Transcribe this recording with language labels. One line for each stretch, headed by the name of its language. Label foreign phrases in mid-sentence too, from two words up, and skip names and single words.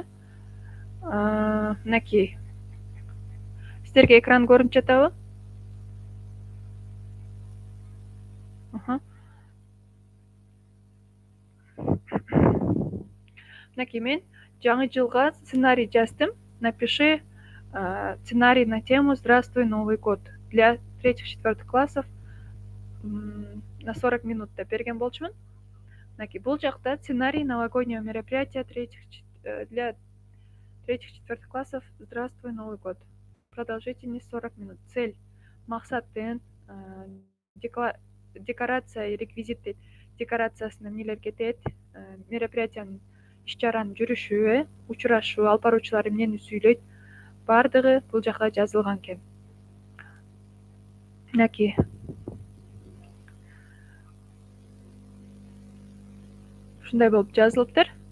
Kyrgyz: Мынакей. Сиздерге экран көрүнүп жатабы? Мынакей, мен жаңы жылга сценарий жаздым.
Russian: Напиши сценарий на тему «Здравствуй, Новый год» для третьих-четвертых классов на 40 минут
Kyrgyz: деп берген болчумун. мынакей бул жакта
Russian: сценарий новогоднего мероприятия для третьих-четвертых классов. Здравствуй, Новый год. Продолжительность 40 минут. Цель.
Kyrgyz: Максатын
Russian: декорация и реквизиты
Kyrgyz: декорациясына эмнелерге тээт, мероприятиянын иш-чаранын жүрүшү, учурашуу, алып баруучулар эмнени сүйлөйт, баардыгы бул жакка жазылган экен. Мынакей ушундай болуп жазылыптыр.